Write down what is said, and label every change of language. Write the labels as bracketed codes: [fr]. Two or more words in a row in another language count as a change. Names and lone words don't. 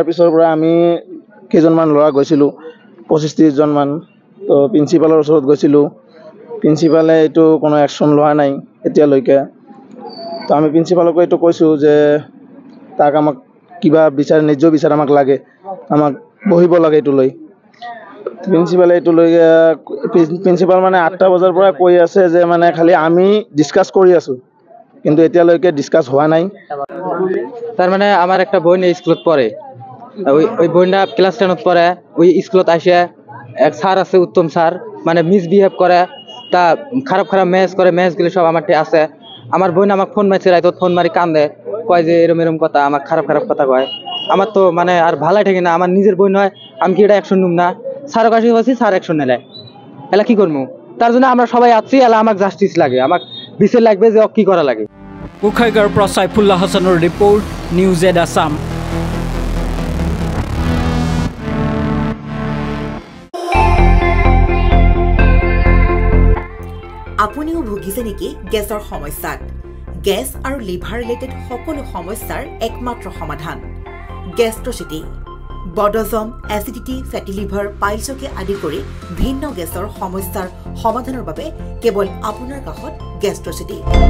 [as] পিছৰ পৰা আমি কেইজনমান ল'ৰা গৈছিলোঁ 25-30 জনমান তো প্ৰিন্সিপালৰ ওচৰত গৈছিলোঁ প্ৰিন্সিপালে এইটো কোনো একশ্যন লোৱা নাই এতিয়ালৈকে তো আমি প্ৰিন্সিপালকো এইটো কৈছোঁ যে তাক আমাক কিবা বিচাৰ ন্যায্য বিচাৰ আমাক লাগে আমাক বহিব লাগে এইটো লৈ প্ৰিন্সিপালে এইটো লৈ প্ৰিন্সিপাল মানে 8টা বজাৰ পৰা কৈ আছে যে মানে খালি আমি ডিছকাছ কৰি আছোঁ কিন্তু এতিয়ালৈকে ডিছকাছ হোৱা নাই [bn] তার মানে আমার একটা বোন এই স্কুলত পড়ে ওই বোনটা ক্লাস 10ত পড়ে ওই স্কুলত আসে এক স্যার আছে উত্তম স্যার মানে মিসবিহেভ করে তা খারাপ ম্যাচ করে ম্যাচগুলো সব আমার আছে আমার বোন আমাকে ফোন মারছে রাইত ফোন মারি কান্দে কয় যে এরম কথা আমার খারাপ কথা কয় আমার তো মানে আর ভালো ঠেকে না আমার নিজের বোন হয় আমি কি এটা অ্যাকশন নিব না স্যারের কাছে বলছি স্যার অ্যাকশন নেলে এলা কি করবো তার জন্য আমরা সবাই আছি এলা আমাকে জাস্টিস লাগে আমাকে বিচার লাগবে যে কি করা লাগে [as] গোসাইগাঁৱৰ পৰা সাইফুল্লাহ হাছানৰ ৰিপৰ্ট নিউজ এড আছাম আপুনিও ভুগিছে নেকি গেছৰ সমস্যাত গেছ আৰু লিভাৰ ৰিলেটেড সকলো সমস্যাৰ একমাত্ৰ সমাধান গেষ্ট্ৰচিটি বডজম, এচিডিটি, ফেটি লিভাৰ, পাইলছকে আদি কৰি ভিন্ন গেছৰ সমস্যাৰ সমাধানৰ বাবে কেৱল আপোনাৰ কাষত গেষ্ট্ৰচিটি।